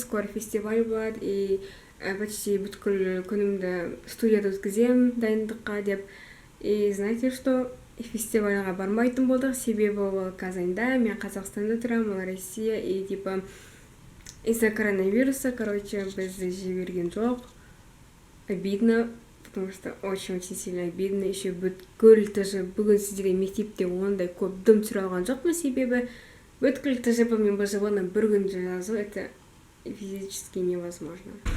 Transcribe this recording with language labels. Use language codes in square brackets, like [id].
[ru] Скоро [kk] фестиваль болады. [ru] И почти [kk] бүткіл күнімді студияда өткіземін дайындыққа деп. [ru] И знаете что? [kk] Фестивальға бармайтын болдық. Себебі ол Казанда, мен Қазақстанда тұрамын, ол Россия. [ru] И типа Из-за коронавируса, короче, [kk] бізді жіберген жоқ. [ru] Обидно, потому что очень сильно обидно. [kk] Еще бүткіл ТЖ бүгін сіздерге мектепте ондай көп дым түсіре алған жоқпын, себебі бүткіл ТЖ мен БЖВ-ны бір күн жазу, [ru] это физически невозможно.